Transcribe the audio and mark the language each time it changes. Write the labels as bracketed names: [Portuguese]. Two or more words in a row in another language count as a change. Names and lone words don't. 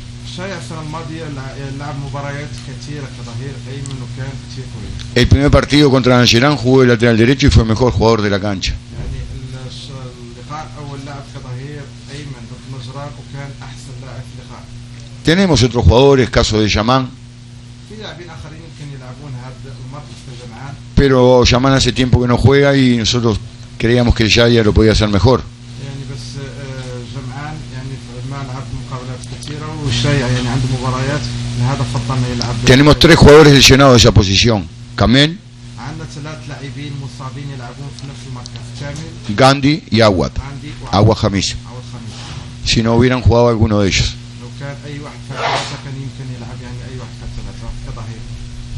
[Arabic] شايع السنة الماضية لعب مباريات كثيرة كظهير أيمن وكان كثير كويس. [Spanish] El primer partido contra Nacional jugó de lateral derecho y fue el mejor jugador de la cancha. [Arabic] يعني اللقاء الأول لعب كظهير أيمن ضد نجران وكان أحسن لاعب في اللقاء. [Spanish] Tenemos otros jugadores, caso de Yaman, [Arabic] في لاعبين آخرين يمكن يلعبون هذا المركز في الجمعان. [Spanish] pero Yaman hace tiempo que no juega y nosotros creíamos que Shaya lo podía hacer mejor. [Arabic] يعني بس جمعان يعني ما لعب مقابلات كثيرة والشايع يعني عنده مباريات لهذا فضلنا يلعب. [Spanish] Tenemos 3 jugadores lesionados de esa posición: Kamel, [Arabic] عندنا 3 لاعبين مصابين يلعبون في نفس المركز كامل. [Spanish] Gandhi y Aguad. [Arabic] عندي [Spanish] Agua Jamis. [Arabic] أو الخميس. [Spanish] Si no hubieran jugado alguno de ellos. [Arabic] لو كان أي واحد في الثلاثة كان يمكن يلعب يعني أي واحد في الثلاثة كظهير.